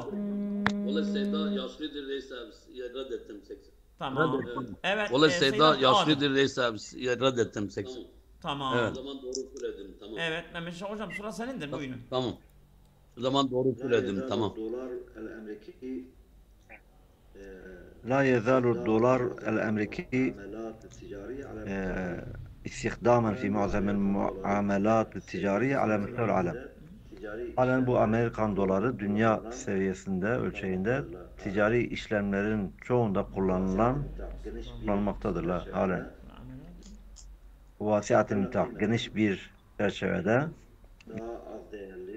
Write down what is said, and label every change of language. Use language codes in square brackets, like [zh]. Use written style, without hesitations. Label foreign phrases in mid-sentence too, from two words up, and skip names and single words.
[tr] Valla Seyda yaşlıdır neyse reddettim 80. Tamam. Reddettim. Evet. Valla Seyda Seydam yaşlıdır neyse reddettim 80. Tamam. O Tamam. zaman doğru söyledim tamam. Evet Mehmet Şah hocam sıra senindir buyurun. Tamam. O zaman doğru söyledim. Tamam. [ar] الدولار الأمريكي لا يزال الدولار الأمريكي معاملات تجارية على استخداما في معظم المعاملات التجارية على مستوى العالم. [tr] Halen bu Amerikan doları dünya seviyesinde, ölçeğinde ticari işlemlerin çoğunda kullanılmaktadırlar halen. [ar] واسعة النطاق, [tr] geniş bir çerçevede, daha az değerli